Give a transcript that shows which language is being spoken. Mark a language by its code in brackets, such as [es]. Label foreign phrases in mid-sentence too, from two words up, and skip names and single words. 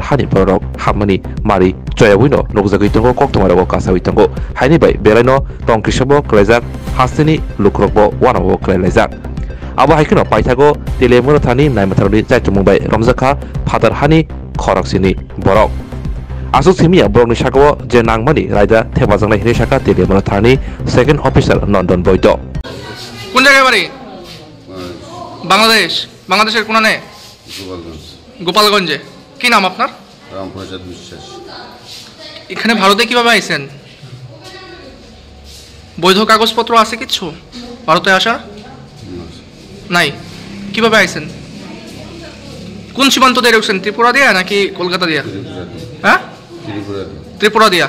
[trp] Hani Borok Hamani Mari Joyawino Nogzakitongo Koktomaro Kasawitongo Hani Bay Bereno Tongkishabo Klezak Hastini Lukrokbo Wanavo Klezak Abu Haikino Paitago Telemura Thani Naimatarodi Zaitu Mumbai Romzaka Father Hani Khoraksini Borok Asu Simia Borok Nishako Jenang Mani Raida Tebazang Hinishaka Telemura Thani [en] Second Officer [trp] London Boyto [bn] কোন জায়গায় বাড়ি বাংলাদেশ বাংলাদেশের কোনানে গোপালগঞ্জে কি নাম আপনার রামপ্রসাদ বিশ্বাস এখানে ভারতে কিভাবে আইছেন বৈধ কাগজপত্র আছে কিছু ভারতে আসা নাই কিভাবে আইছেন কোন সীমান্ত দিয়ে ঢুকছেন ত্রিপুরা দিয়া নাকি কলকাতা দিয়া হ্যাঁ ত্রিপুরা দিয়া